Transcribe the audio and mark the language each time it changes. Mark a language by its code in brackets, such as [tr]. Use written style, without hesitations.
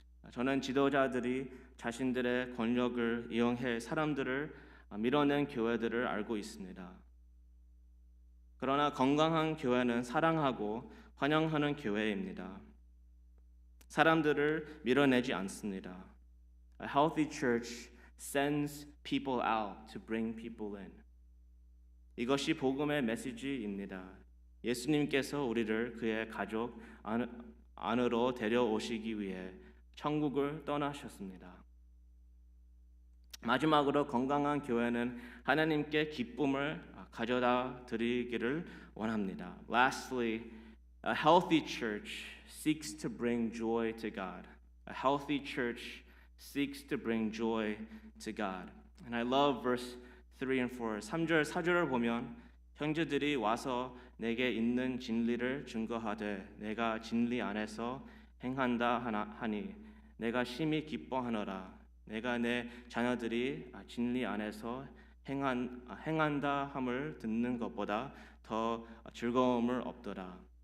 [ko] 저는 지도자들이 자신들의 권력을 이용해 사람들을 밀어낸 교회들을 알고 있습니다. 그러나 건강한 교회는 사랑하고 환영하는 교회입니다. 사람들을 밀어내지 않습니다. [en] A healthy church sends people out to bring people in. [ko] 이것이 복음의 메시지입니다. 예수님께서 우리를 그의 가족 안으로 데려오시기 위해 천국을 떠나셨습니다. 마지막으로 건강한 교회는 하나님께 기쁨을 가져다 드리기를 원합니다. [en] Lastly, a healthy church seeks to bring joy to God. A healthy church seeks to bring joy to God. And I love verse 3 and 4. [ko] 3절 4절을 보면 형제들이 와서 내게 있는 진리를 증거하되 내가 진리 안에서 행한다 하니 내가 심히 기뻐하노라. 내가 내 자녀들이 진리 안에서 행한다 함을 듣는 것보다 더 즐거움을 없더라.